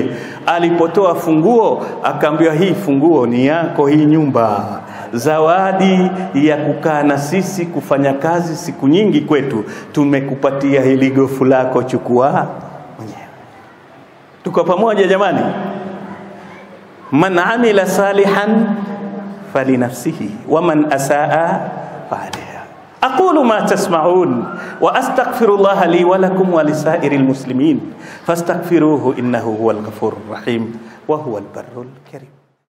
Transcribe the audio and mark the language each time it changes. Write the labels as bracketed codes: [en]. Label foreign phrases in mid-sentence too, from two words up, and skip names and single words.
[sw] Alipotoa funguo akaambiwa, hii funguo ni yako, hii nyumba, zawadi ya kukaa na sisi, kufanya kazi siku nyingi kwetu, tumekupatia hili gofu lako, chukua mwenyewe. Tuko pamoja jamani? [ar] من عمل صالحا فلنفسه ومن أساء فعليها. أقول ما تسمعون وأستغفر الله لي ولكم ولسائر المسلمين فاستغفروه إنه هو الغفور الرحيم وهو البر الكريم.